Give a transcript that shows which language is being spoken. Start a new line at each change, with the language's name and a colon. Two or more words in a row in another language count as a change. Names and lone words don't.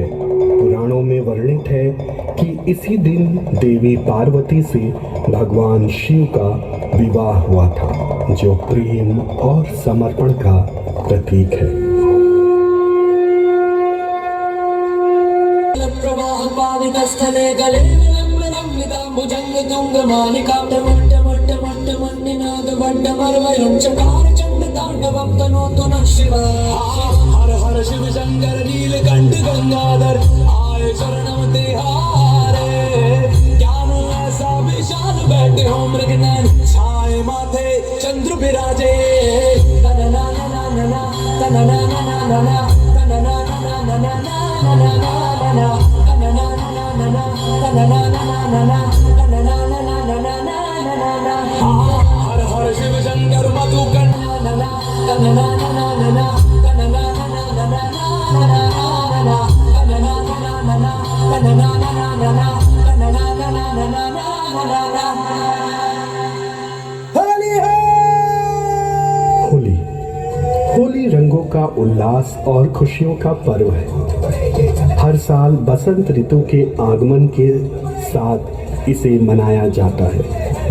Hindi: पुराणों में वर्णित है कि इसी दिन देवी पार्वती से भगवान शिव का विवाह हुआ था, जो प्रेम और समर्पण का प्रतीक है।
Sanskrit: स्थले गले भुजंग तुंग मालिका टमट्ट मट्ट मट्ट मन्निनाद वड्डमर्वयं चकार चंड तांडवं तनोतु नः शिवा।
Hindi: हर हर शिव शंकर नीलकंठ गंगाधर आए शरणं तिहारे। ज्ञान ऐसा विशाल बैठे हो मृगनयन छाए माथे चंद्र विराजे। तनना नना नना तनना नना नना तनना नना नना नना नना तनना नना नना तनना नना नना। हर हर शिव शंकर मधुकंठा नना तनना नना नना तनना नना नना नना नना तनना नना नना तनना नना नना तनना नना नना नना। होली है। होली होली रंगों का उल्लास और खुशियों का पर्व है। हर साल बसंत ऋतु के आगमन के साथ इसे मनाया जाता है।